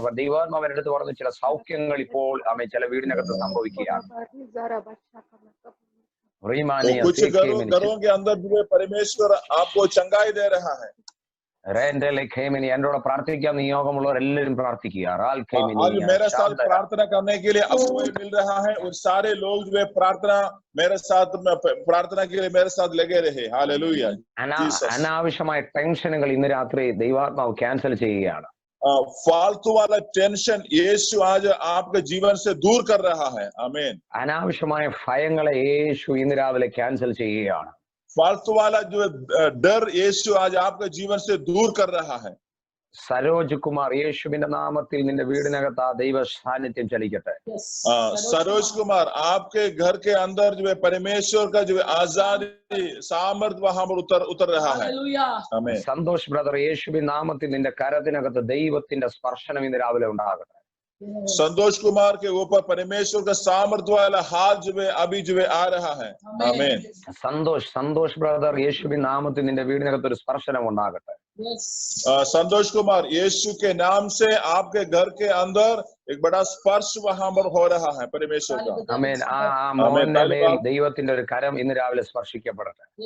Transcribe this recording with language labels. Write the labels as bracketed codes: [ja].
[ml] ദൈവാത്മാവ് അവരുടെ അടുത്ത് പറഞ്ഞ ചില സൗഖ്യങ്ങൾ ഇപ്പോൾ ആമേൻ ചില വീടിനകത്ത് സംഭവിക്കുകയാണ്. [hi] कुछ घरों के अंदर जो है परमेश्वर आपको चंगाई दे रहा है। [ml] എന്നോട് പ്രാർത്ഥിക്കാൻ നിയോഗമുള്ളവർ എല്ലാവരും പ്രാർത്ഥിക്കുക. [hi] आज मेरे साथ प्रार्थना करने के लिए अवसर मिल रहा है और सारे लोग जो है प्रार्थना मेरे साथ प्रार्थना के लिए मेरे साथ लगे रहे। हालेलुया। [ml] അനാവശ്യമായ ടെൻഷനുകൾ ഇന്ന് രാത്രി ദൈവാത്മാവ് ക്യാൻസൽ ചെയ്യുകയാണ്. [hi] फालतू वाला टेंशन यीशु आज आपके जीवन से दूर कर रहा है। आमीन। [ml] അനാവശ്യമായ ഭയങ്ങളെ യേശു ഇന്ന് രാവിലെ ക്യാൻസൽ ചെയ്യുകയാണ്. [hi] फालतू वाला जो डर यीशु आज आपके जीवन से दूर कर रहा है। [ml] സരോജ് കുമാർ യേശുവിന്റെ നാമത്തിൽ നിന്റെ വീടിനകത്ത് ആ ദൈവ സാന്നിധ്യം ചലിക്കട്ടെ. [hi] सरोज कुमार आपके घर के अंदर जो है परमेश्वर का जो आजादी सामर्थ वहां पर उतर रहा है। आमीन। [ml] സന്തോഷ് ബ്രദർ യേശുവിന്റെ നാമത്തിൽ നിന്റെ കരത്തിനകത്ത് ദൈവത്തിന്റെ സ്പർശനം ഇന്ന് രാവിലെ ഉണ്ടാകട്ടെ. [hi] संतोष कुमार के ऊपर परमेश्वर का सामर्थ वाला हाथ जो है अभी जो है आ रहा है। आमीन। [ml] സന്തോഷ് ബ്രദർ യേശുവിന്റെ നാമത്തിൽ നിന്റെ വീടിനകത്ത് ഒരു സ്പർശനം ഉണ്ടാകട്ടെ. [hi] संतोष कुमार यीशु के नाम से आपके घर के अंदर एक बड़ा स्पर्श वहां पर हो रहा है परमेश्वर का। [ml] ആമേൻ. ആ മോന്റെ മേൽ ദൈവത്തിന്റെ ഒരു കരം ഇന്ന് രാവിലെ സ്പർശിക്കപ്പെടട്ടെ.